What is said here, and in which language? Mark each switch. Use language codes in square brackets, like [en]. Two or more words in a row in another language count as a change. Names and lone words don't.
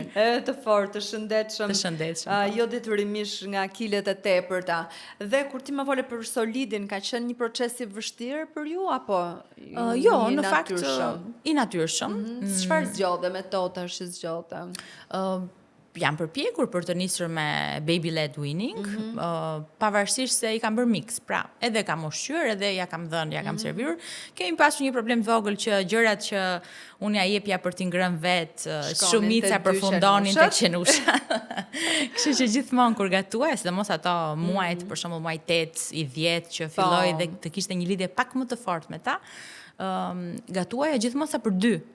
[sq] Të fortë, të shëndetshëm. Jo detyrimisht nga kilet e tepërta. Dhe kur ti më fole për solidin, ka qenë një proces i vështirë për ju apo jo, në fakt i natyrshëm. Çfarë zgjodhe metoda që zgjodhe? Jam përpjekur për të nisur me [en] baby-led weaning, [sq] pavarësisht se i kam bërë mix. Pra, edhe kam ushqyer, edhe ja kam dhënë, ja kam servir. Kemi pasur një problem të vogël që gjërat që unë ja jepja për t'i ngrënë vet, shumica përfundonin tek qenusha. Kështu që gjithmonë kur gatuaj, sidomos ato muajt, për shembull muaj 8 i 10 që filloi dhe të kishte një lidhje pak më të fortë me ta, gatuaja gjithmonë sa për 2.